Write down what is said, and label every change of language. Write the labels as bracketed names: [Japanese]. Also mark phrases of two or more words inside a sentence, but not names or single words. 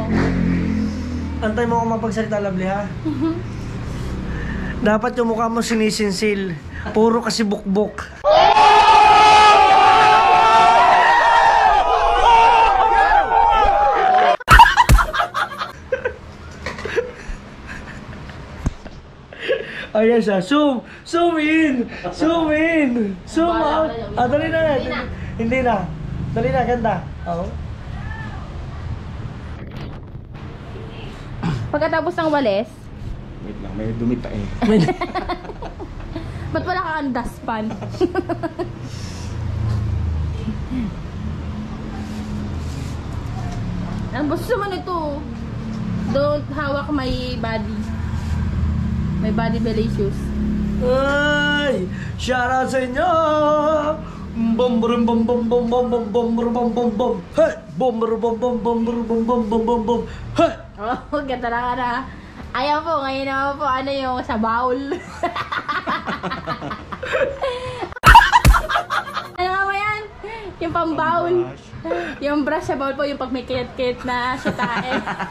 [Filipino] Antay mo kung mapagsalita, Lovely, ha? Dapat yung mukha mo sinisinsil. Puro kasi bukbok. Ayan siya. Zoom! [English] Zoom in! Zoom in! Zoom out! [Filipino] Dali na. Hindi na. Dali na, ganda. Pagkatapos ng walis, Wait lang, may dumita eh. ba't wala kang dustpan? Ang basta naman ito. [English] Don't hawak my body. My body delicious. [Filipino] Ay! [English] Shout out [Filipino] sa inyo! Bom bom bom bom bom bom bom bom bom bom bom. Hey! Bom bom bom bom bom bom bom bom bom bom bom. Hey! Oh, ganda na ka na. Ayan po, ngayon naman po, ano yung sa bowl. Ano Yung pang-bowl. Yung brush sa bowl po, yung pag may kit-kit na siya tae.